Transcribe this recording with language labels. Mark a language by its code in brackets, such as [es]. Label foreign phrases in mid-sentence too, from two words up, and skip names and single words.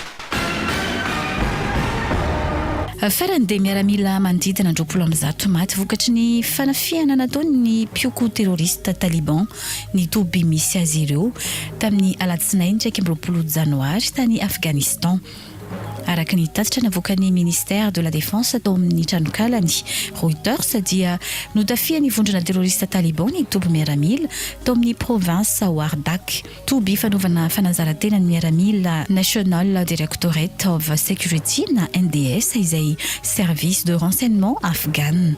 [mg] Farany dia miaramila manodidina 20 maty vokatry ny fanafiana nataony ny pioko terroriste taliban ny toby misy azy ireo tamin'ny alatsinainy 20 janoary tany Afghanistan. araka ny tatitra navokany [fr] ministère de la défense [mg] tao amin'ny tranokalany Reuters dia notafiany vondrona terroriste taliban ny toby miaramila tao amin'ny province Wardak. Toby fanaovana fanazarantena ny miaramila National Directorate of Security na NDS izay [fr] service de renseignement afghan.